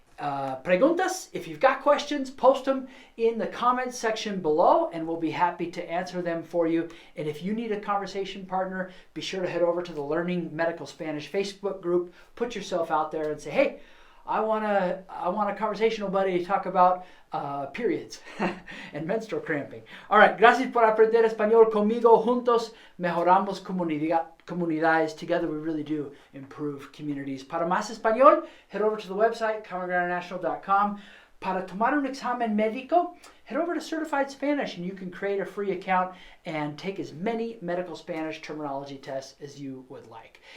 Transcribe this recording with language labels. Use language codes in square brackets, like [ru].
[en] Preguntas, if you've got questions, post them in the comments section below and we'll be happy to answer them for you. And if you need a conversation partner, be sure to head over to the Learning Medical Spanish Facebook group, put yourself out there and say, hey, I want a conversational buddy to talk about periods and menstrual cramping. All right, [es] gracias por aprender español conmigo. Juntos mejoramos comunidades. [en] Together we really do improve communities. [es] Para más español, [en] head over to the website, commongroundinternational.com. [es] Para tomar un examen médico, [en] head over to Certified Spanish and you can create a free account and take as many medical Spanish terminology tests as you would like.